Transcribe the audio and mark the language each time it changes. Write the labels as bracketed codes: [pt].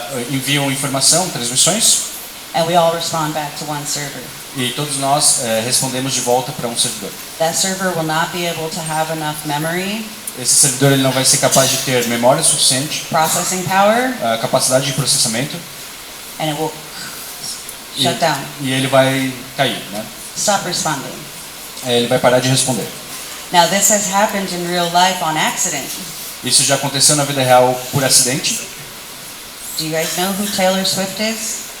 [pt] enviam informação, transmissões, [en] and we all respond back to one server. [pt] e todos nós respondemos de volta para um servidor. [en] That server will not be able to have enough memory, [pt] Esse servidor ele não vai ser capaz de ter memória suficiente, [en] processing power, [pt] capacidade de processamento, [en] and it will shut down, [pt] e ele vai cair, né? [en] stop responding. [pt] Ele vai parar de responder. [en] Now this has happened in real life on accident. [pt] Isso já aconteceu na vida real por acidente. [en] Do you guys know who Taylor Swift is?